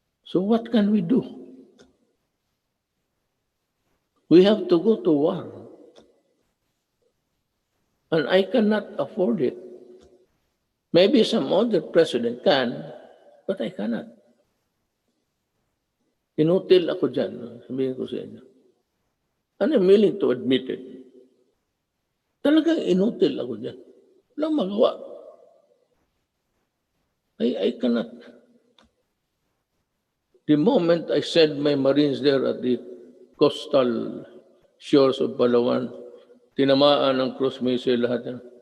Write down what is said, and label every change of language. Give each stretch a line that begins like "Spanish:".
English: So what can we do? We have to go to war. And I cannot afford it. Maybe some other president can, but I cannot.
Filipino: Inutil ako dyan, sabihin ko sa inyo.
English: And I'm willing to admit it.
Filipino: Talagang inutil ako dyan. Walang magawa.
English: I cannot. The moment I send my Marines there at the coastal shores of Palawan,
Filipino: tinamaan ng cruise missile lahat yan.